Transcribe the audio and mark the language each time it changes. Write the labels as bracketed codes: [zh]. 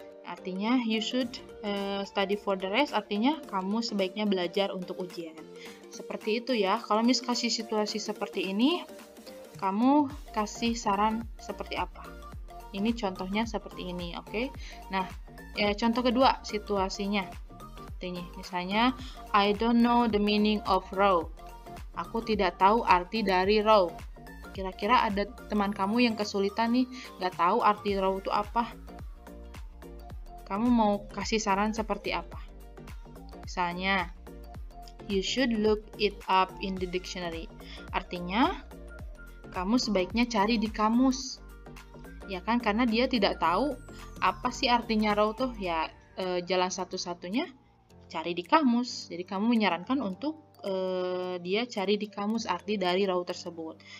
[id] Artinya, [en] you should study for the rest, [id] artinya kamu sebaiknya belajar untuk ujian. Seperti itu ya, kalau Miss kasih situasi seperti ini, kamu kasih saran seperti apa? Ini contohnya seperti ini, oke? Nah, contoh kedua situasinya. Misalnya, [en] I don't know the meaning of row. [id] Aku tidak tahu arti dari row. Kira-kira ada teman kamu yang kesulitan nih, nggak tahu arti row itu apa? Kamu mau kasih saran seperti apa? Misalnya, [en] you should look it up in the dictionary. [id] Artinya, kamu sebaiknya cari di kamus. Ya kan, karena dia tidak tahu apa sih artinya row tuh. Ya, jalan satu-satunya cari di kamus. Jadi kamu menyarankan untuk dia cari di kamus arti dari row tersebut.